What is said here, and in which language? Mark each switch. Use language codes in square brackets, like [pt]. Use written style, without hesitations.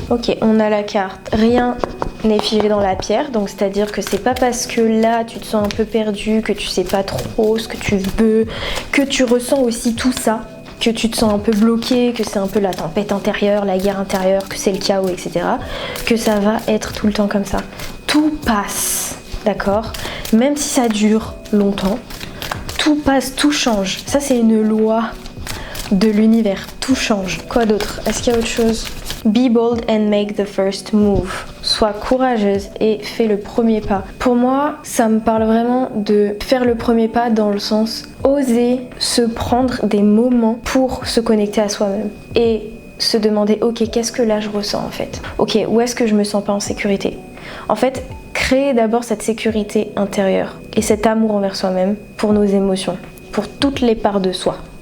[fr] Ok, on a la carte rien n'est figé dans la pierre, donc c'est-à-dire que c'est pas parce que là tu te sens un peu perdu, que tu sais pas trop ce que tu veux, que tu ressens aussi tout ça, que tu te sens un peu bloqué, que c'est un peu la tempête intérieure, la guerre intérieure, que c'est le chaos, etc., que ça va être tout le temps comme ça. Tout passe, d'accord? Même si ça dure longtemps, tout passe, tout change. Ça, c'est une loi de l'univers, tout change. Quoi d'autre? Est-ce qu'il y a autre chose? [en] Be bold and make the first move. [fr] Sois courageuse et fais le premier pas. Pour moi, ça me parle vraiment de faire le premier pas dans le sens oser se prendre des moments pour se connecter à soi-même et se demander ok, qu'est-ce que là je ressens en fait? Ok, où est-ce que je me sens pas en sécurité? En fait, créer d'abord cette sécurité intérieure et cet amour envers soi-même pour nos émotions, pour toutes les parts de soi.